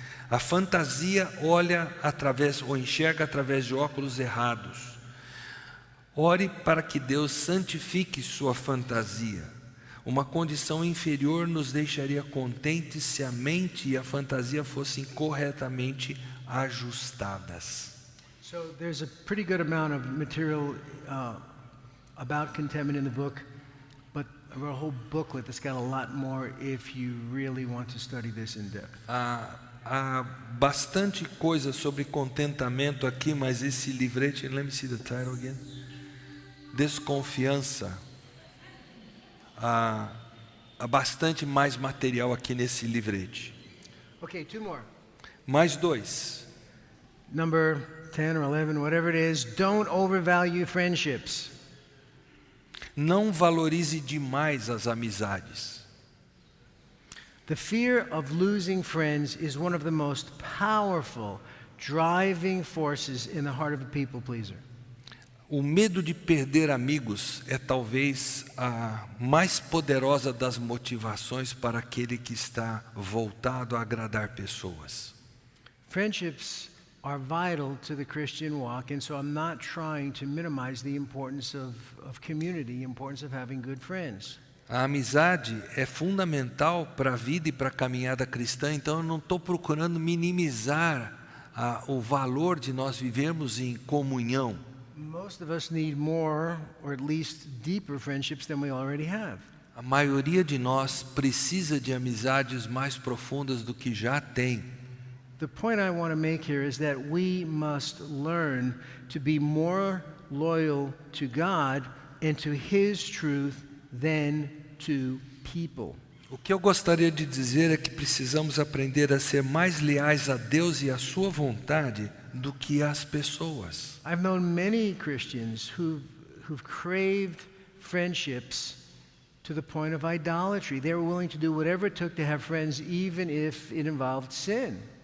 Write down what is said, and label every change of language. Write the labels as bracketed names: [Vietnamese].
[Portuguese] A fantasia olha através ou enxerga através de óculos errados. Ore para que Deus santifique sua fantasia. Uma condição inferior nos deixaria contentes se a mente e a fantasia fossem corretamente ajustadas. [English] So there's a pretty good amount of material about contentment in the book, but I wrote a whole booklet that's got a lot more if you really want to study this in depth. [Portuguese] Há bastante coisa sobre contentamento aqui, mas esse livrete, [English] let me see the title again. [Portuguese] Desconfiança. Há bastante mais material aqui nesse livrete. [English] Okay, 2 more. [Portuguese] Mais 2. [English] Number 10 or 11, whatever it is, don't overvalue friendships. [Portuguese] Não valorize demais as amizades. [English] The fear of losing friends is one of the most powerful driving forces in the heart of a people pleaser. [Portuguese] O medo de perder amigos é talvez a mais poderosa das motivações para aquele que está voltado a agradar pessoas. [English] Friendships are vital to the Christian walk, and so I'm not trying to minimize the importance of community, the importance of having good friends. [Portuguese] A amizade é fundamental para a vida e para a caminhada cristã, então eu não estou procurando minimizar o valor de nós vivermos em comunhão. [English] Most of us need more, or at least deeper friendships than we already have. [Portuguese] A maioria de nós precisa de amizades mais profundas do que já tem. [English] The point I want to make here is that we must learn to be more loyal to God and to His truth than to people. [Portuguese] O que eu gostaria de dizer é que precisamos aprender a ser mais leais a Deus e à sua vontade do que às pessoas. [English] I've known many Christians who've craved friendships to the point of idolatry. They were willing to do whatever it took to have friends, even if it involved sin.